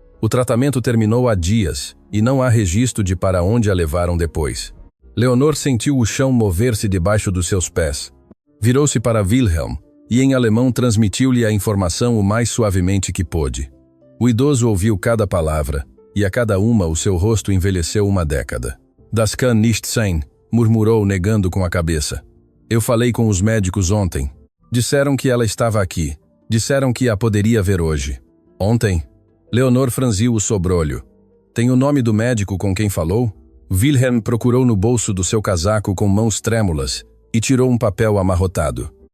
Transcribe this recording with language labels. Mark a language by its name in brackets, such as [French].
[Portuguese] O tratamento terminou há dias, e não há registro de para onde a levaram depois. Leonor sentiu o chão mover-se debaixo dos seus pés. Virou-se para Wilhelm, e em alemão transmitiu-lhe a informação o mais suavemente que pôde. O idoso ouviu cada palavra, e a cada uma o seu rosto envelheceu uma década. [German] Das kann nicht sein, [Portuguese] murmurou negando com a cabeça. Eu falei com os médicos ontem. Disseram que ela estava aqui. Disseram que a poderia ver hoje. Ontem? Leonor franziu o sobrolho. Tem o nome do médico com quem falou? Wilhelm procurou no bolso do seu casaco com mãos trêmulas e tirou um papel amarrotado.